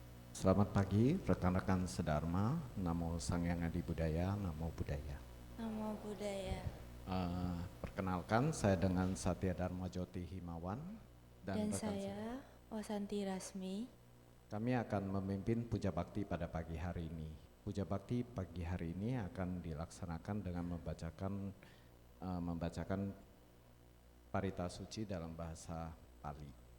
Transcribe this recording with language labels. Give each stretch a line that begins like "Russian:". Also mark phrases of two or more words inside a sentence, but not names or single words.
Indonesian: Selamat pagi, rekan-rekan sedharma.
Pali: Namo Sang Hyang Adi Budaya, Namo Buddhaya. Namo Buddhaya.
Indonesian: Perkenalkan, saya dengan Satya Dharma Joti Himawan Dan saya Wasanti Rasmi. Kami akan memimpin Puja Bakti pada pagi hari ini. Puja Bakti pagi hari ini akan dilaksanakan dengan membacakan parita suci dalam bahasa Pali.